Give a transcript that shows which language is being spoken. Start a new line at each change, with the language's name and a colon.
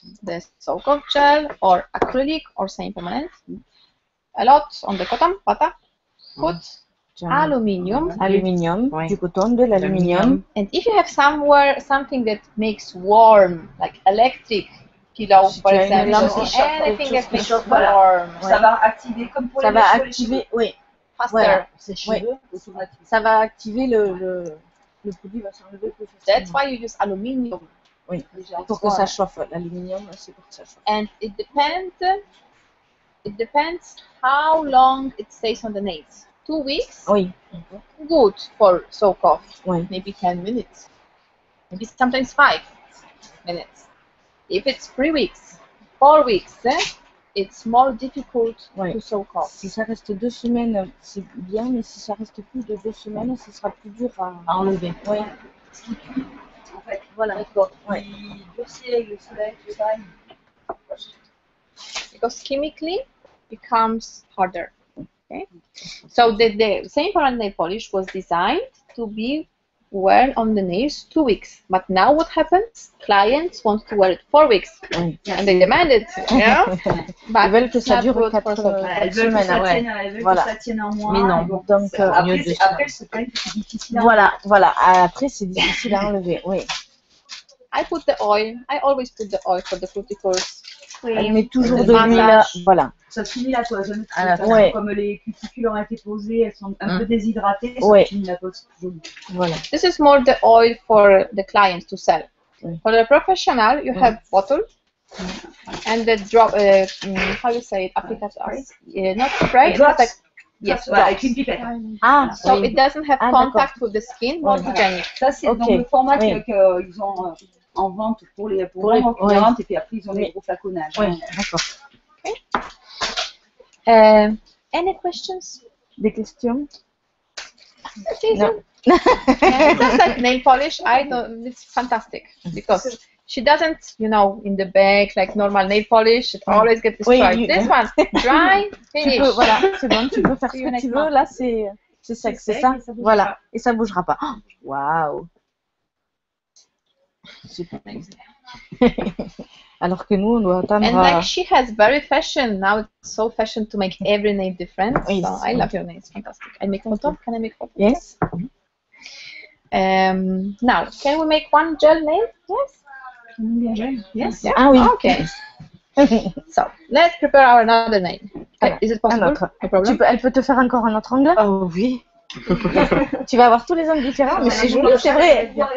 English: The soak off gel or acrylic or semi-permanent. A lot on the cotton, vata. Put aluminium.
French: Aluminium, Oui. du coton, de l'aluminium.
English: And if you have somewhere something that makes warm, like electric pillow, for example, anything that makes warm,
French: ça va activer comme pour ça les va mèches sur les activer, cheveux. oui.
English: faster.
French: Voilà. Cheveux, Ça va activer le produit va s'enlever plus facilement.
English: That's why you use aluminium.
French: Oui, pour que ça chauffe. L'aluminium, c'est pour que ça chauffe.
English: And it depends how long it stays on the nails. 2 weeks,
French: Oui.
English: good for soak off.
French: Oui.
English: Maybe 10 minutes. Maybe sometimes 5 minutes. If it's 3 weeks, 4 weeks, it's more difficult to soak off.
French: Si ça reste 2 semaines, c'est bien, mais si ça reste plus de 2 semaines, ce sera plus dur à enlever. Oui. En fait, Voilà. Oui. Il durcit avec le soleil, tout ça.
English: Because chemically it becomes harder. Okay, so the same parent nail polish was designed to be worn on the nails 2 weeks. But now what happens? Clients want to wear it 4 weeks, and they demand it. Yeah, but
French: ils veulent que ça dure 4 Elles veulent que ça tienne, elles veulent que ça tienne en moins. Mais non. Donc, Donc après c'est quand même difficile. Voilà, voilà. Après c'est difficile à enlever. Oui.
English: I put the oil. I always put the oil for the cuticles.
French: Elle met toujours de l'huile. Voilà. Ça finit la toison. Ouais. Comme les cuticules ont été posées, elles sont un peu déshydratées. Ça finit la toison. Voilà.
English: This is more the oil for the clients to sell. For the professional, you have bottle and the drop. How you say it? Applicator. Not spray. Drops. Yes.
French: Avec une pipette. Ah.
English: So it doesn't have contact with the skin. More hygienic.
French: Ça c'est donc le format qu'ils ont en vente pour les clientes et puis après ils ont les gros flaconnages. Oui, d'accord.
English: Any questions?
French: Des questions?
English: No. Just like nail polish, I don't. It's fantastic because she doesn't, you know, in the bag like normal nail polish. It always gets destroyed.
French: Oui,
English: this one, dry, finish.
French: Tu peux, voilà, c'est bon. Tu peux faire ce que tu veux. Là, c'est sec, c'est ça. Voilà, et ça bougera pas. Waouh. Super. Alors que nous, on doit attendre.
English: And like she has very fashion now. It's so fashion to make every nail different. Yes. So I love your nails. Fantastic. I make photo. Can I make photo? Yes. Now, can we make one gel nail? Yes. Yes. Yeah.
French: Ah oui.
English: Okay. So let's prepare our another nail. Okay. Is it possible? No problem.
French: Elle peut te faire encore un autre angle? Oh oui. Tu vas avoir tous les angles différents, mais c'est joli, c'est vrai.